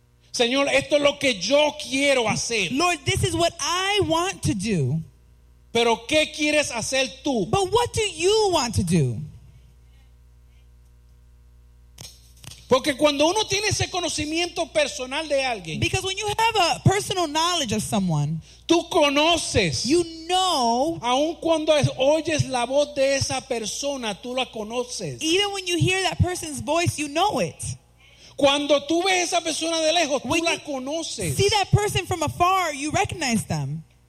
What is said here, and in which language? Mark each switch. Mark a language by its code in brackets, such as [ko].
[es] Señor, esto es lo que yo quiero hacer. [en] Lord, this is what I want to do. [es] Pero ¿qué quieres hacer tú? [en] But what do you want to do? [es] Porque cuando uno tiene ese conocimiento personal de alguien, [en] because when you have a personal knowledge of someone, [es] tú conoces, [en] you know, [es] aun cuando oyes la voz de esa persona, tú la conoces. [en] Even when you hear that person's voice, you know it. [es] Cuando tú ves esa persona de lejos, [en] when [es] tú la conoces. [en] See that person from afar, you recognize them.